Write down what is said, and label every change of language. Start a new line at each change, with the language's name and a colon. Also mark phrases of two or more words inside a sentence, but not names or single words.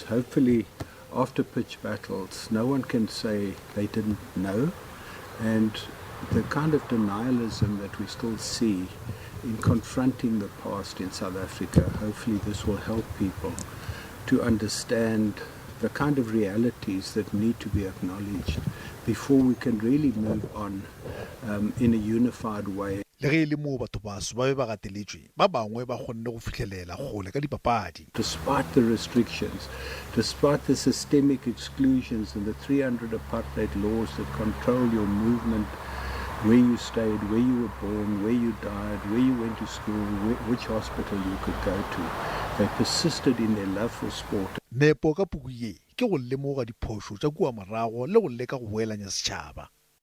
English: Hopefully after pitch battles, no one can say they didn't know, and the kind of denialism that we still see in confronting the past in South Africa, hopefully this will help people to understand the kind of realities that need to be acknowledged before we can really move on in a unified way.
Northern Sotho: Le ge mo batho baso ba be ba gateletswe ba bangwe ba gonne go fitlhelela gole ka dipapadi.
English: Despite the restrictions, despite the systemic exclusions and the 300 apartheid laws that control your movement, where you stayed, where you were born, where you died, where you went to school, which hospital you could go to, they persisted in their love for sport.
Northern Sotho: Nepo ka puku ye ke go lemoga diphoso tša kua morago le go leka go boelanya setšhaba.